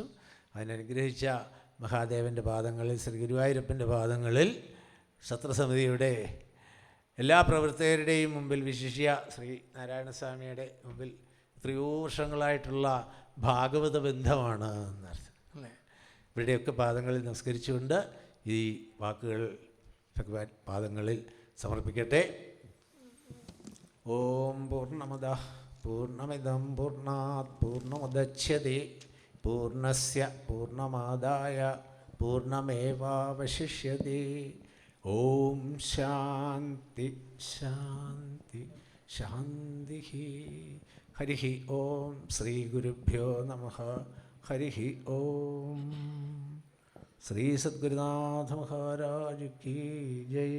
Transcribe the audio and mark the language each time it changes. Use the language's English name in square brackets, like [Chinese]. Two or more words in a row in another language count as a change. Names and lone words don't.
[Malayalam] അതിനനുഗ്രഹിച്ച മഹാദേവൻ്റെ പാദങ്ങളിൽ, ശ്രീ ഗുരുവായൂരപ്പൻ്റെ പാദങ്ങളിൽ, സത്രസമിതിയുടെ എല്ലാ പ്രവർത്തകരുടെയും മുമ്പിൽ, വിശിഷ്യ ശ്രീ നാരായണസ്വാമിയുടെ മുമ്പിൽ എത്രയോ വർഷങ്ങളായിട്ടുള്ള ഭാഗവത ബന്ധമാണ് എന്നർത്ഥം അല്ലേ. ഇവരുടെയൊക്കെ പാദങ്ങളിൽ നമസ്കരിച്ചുകൊണ്ട് ഈ വാക്കുകൾ ഭഗവാൻ പാദങ്ങളിൽ സമർപ്പിക്കട്ടെ. [Sanskrit] ഓം പൂർണ്ണമദഃ പൂർണ്ണമിദം പൂർണ്ണാത് പൂർണ്ണമുദച്യത്തെ പൂർണ്ണസ്യ പൂർണ്ണമാദായ പൂർണ്ണമേവാവശിഷ്യത്തെ. ഓം ശാന്തി ശാന്തി ശാന്തി. ഹരി ഓം. ശ്രീ ഗുരുഭ്യോ നമഃ. [Hindi] हरि ओम। श्री सद्गुरुनाथ महाराज की जय.